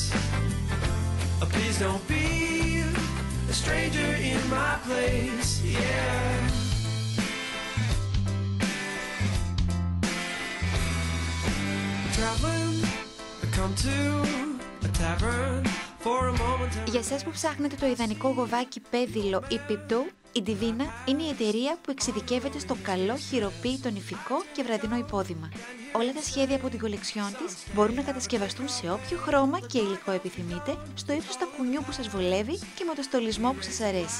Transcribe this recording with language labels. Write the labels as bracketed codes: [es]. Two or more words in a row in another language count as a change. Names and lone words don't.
[en] Please don't be a stranger in my place, yeah. Traveling, I come to a tavern for a moment. [el] Για εσάς που ψάχνετε το ιδανικό γοβάκι πέδιλο ή πιπτού, η Divina είναι η εταιρεία που εξειδικεύεται στο καλό χειροποίητο νηφικό και βραδινό υπόδημα. Όλα τα σχέδια από την κολεξιόν της μπορούν να κατασκευαστούν σε όποιο χρώμα και υλικό επιθυμείτε, στο ύψος τακουνιού που σας βολεύει και με το στολισμό που σας αρέσει.